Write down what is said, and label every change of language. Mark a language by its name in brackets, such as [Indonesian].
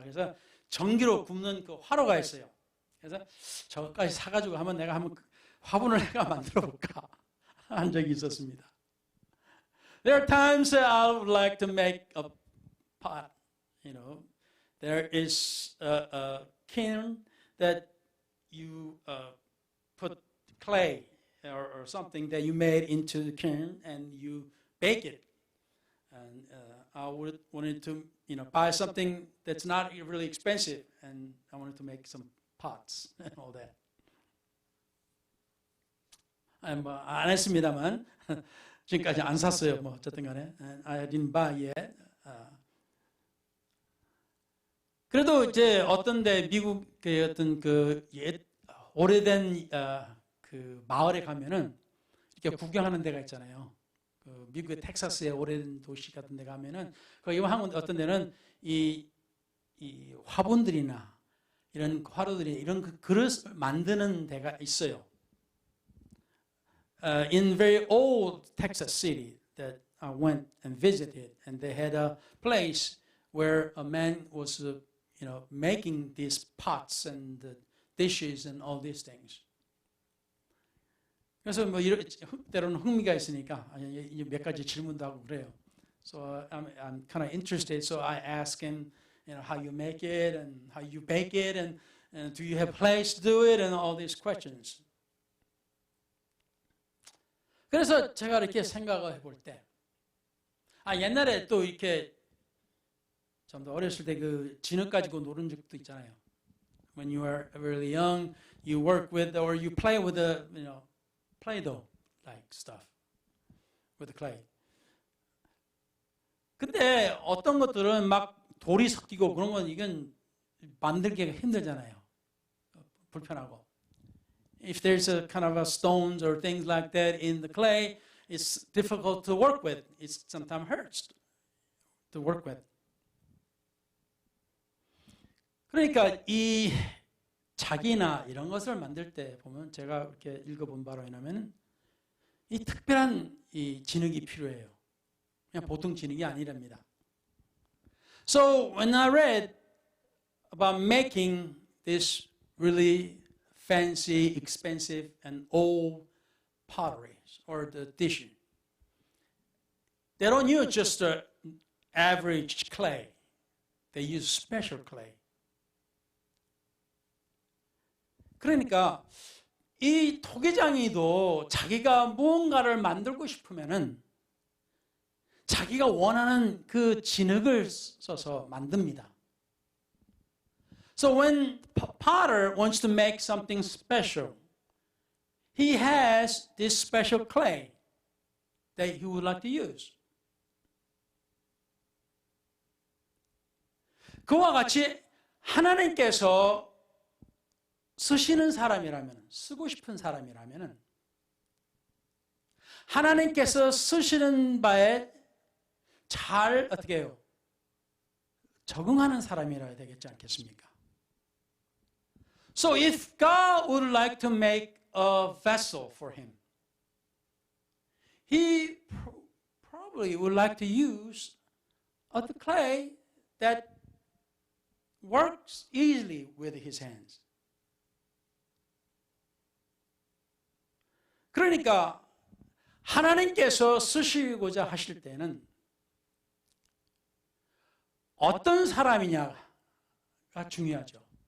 [Korean] 그래서 전기로 굽는 그 화로가 있어요. 그래서 저것까지 사가지고 내가 한번 화분을 내가 만들어 볼까 한 적이 있었습니다. [English] There are times that I would like to make a pot. There is a kiln that you put clay or something that you made into the kiln and you bake it. And I wanted to buy something that's not really expensive, and I wanted to make some pots and all that. [Korean] 뭐 안 했습니다만 지금까지 안 샀어요. 뭐 어쨌든 간에 [English] I didn't buy yet. [Korean] 그래도 이제 어떤데 미국의 어떤 그 오래된 그 마을에 가면은 이렇게 구경하는 데가 있잖아요. 그 미국의 텍사스의 오래된 도시 같은 데 가면은 거기 한군 어떤 데는 이 화분들이나 이런 화로들이 이런 그 그릇을 만드는 데가 있어요. [English] In very old Texas city that I went and visited, and they had a place where a man was, making these pots and dishes and all these things. [Korean] 그래서 뭐 때로는 흥미가 있으니까 몇 가지 질문도 하고 그래요. [English] So I'm kind of interested. So I ask him, how you make it and how you bake it and do you have place to do it and all these questions. [Korean] 그래서 제가 이렇게 생각을 해볼 때, 옛날에 또 이렇게 좀 더 어렸을 때 그 진흙 가지고 노는 적도 있잖아요. [English] When you are really young, you work with or you play with the, Play-Doh like stuff with the clay. [Korean] 근데 어떤 것들은 막 돌이 섞이고 그런 건 이건 만들기가 힘들잖아요. 불편하고. [English] If there's a kind of a stones or things like that in the clay, it's difficult to work with. It sometimes hurts to work with. [Korean] 그러니까 이 자기나 이런 것을 만들 때 보면 제가 이렇게 읽어본 바로 인하면 이 특별한 이 진흙이 필요해요. 그냥 보통 진흙이 아니랍니다. [English] So when I read about making this really fancy, expensive, and old potteries or the dish, they don't use just the average clay. They use special clay. [Korean] 그러니까 이 토기장이도 자기가 무언가를 만들고 싶으면은 자기가 원하는 그 진흙을 써서 만듭니다. [English] So when potter wants to make something special, he has this special clay that he would like to use. [Korean] 그와 같이 하나님께서 쓰시는 사람이라면, 쓰고 싶은 사람이라면 하나님께서 쓰시는 바에 잘 어떻게 해요? 적응하는 사람이라야 되겠지 않겠습니까? [English] So if God would like to make a vessel for him, he probably would like to use the clay that works easily with his hands. [Korean] 그러니까 하나님께서 쓰시고자 하실 때는 어떤 사람이냐가 중요하죠.